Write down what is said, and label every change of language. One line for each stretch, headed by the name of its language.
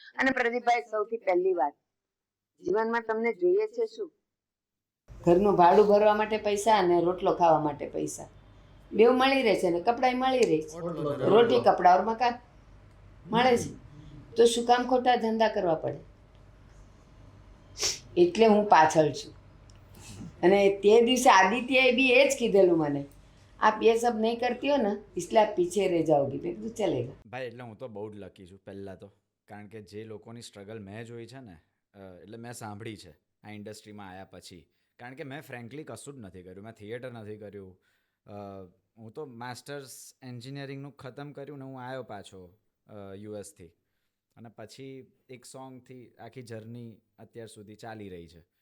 Gujarati: અને પ્રદીપભાઈ, સૌથી પહેલી વાત, જીવનમાં તમને જોઈએ છે શું? ઘરનું ભાડું ભરવા માટે પૈસા અને રોટલો ખાવા માટે પૈસા, બેવ મળી રહે છે ને કપડાં મળી રહે છે. રોટી કપડા ઓર મકાન મળે છે, તો શું કામ ખોટા ધંધા કરવા પડે? એટલે હું પાછળ છું. અને તે દિવસે આદિત્યએ બી એ જ કીધેલું મને, આપ
Hindi: ये सब नहीं करती हो ना इसलिए आप पीछे रह जाओगी.
Gujarati: મેં કીધું ચલેગા. ભાઈ એટલે હું તો બહુ જ લકી છું પહેલાં તો, કારણ કે જે લોકોની સ્ટ્રગલ મેં જોઈ છે ને, એટલે મેં સાંભળી છે આ ઇન્ડસ્ટ્રીમાં આવ્યા પછી. કારણ કે મેં ફ્રેન્કલી કશું જ નથી કર્યું, મેં થિયેટર નથી કર્યું. હું તો માસ્ટર્સ એન્જિનિયરિંગનું ખતમ કર્યું ને હું આવ્યો પાછો યુએસથી, અને પછી એક સોંગથી આખી જર્ની અત્યાર સુધી ચાલી રહી છે.